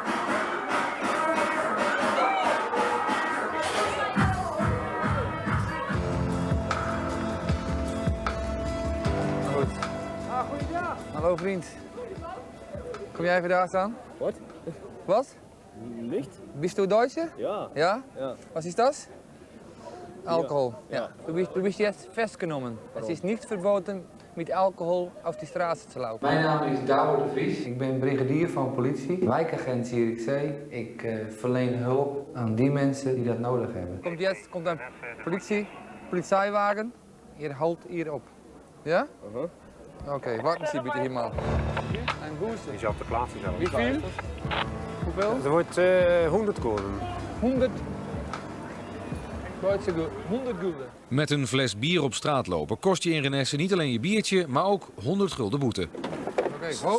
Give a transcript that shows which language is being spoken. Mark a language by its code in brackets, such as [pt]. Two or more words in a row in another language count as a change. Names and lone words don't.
[nl] Goed. Goeiedag. Hallo vriend. Kom jij even daar staan? Wat? Wat? Licht? [de] Bist du Deutsche? Ja. Ja? Ja. Was ist das? Alkohol. Ja. Du bist jetzt festgenommen. Es ist nicht verboten [nl] met alcohol op die straat te lopen. Mijn naam is Douwe de Vries. Ik ben brigadier van politie, wijkagent Zierikzee. Ik verleen hulp aan die mensen die dat nodig hebben. Komt een politiewagen. [de] Ihr holt hier op. Ja? Oké, warten Sie bitte hier mal. [nl] Een booster. Die is op de plaats zelf. Wie veel? Hoeveel? Er wordt 100 gulden. 100. 100 gulden. Met een fles bier op straat lopen kost je in Renesse niet alleen je biertje, maar ook 100 gulden boete. Oké.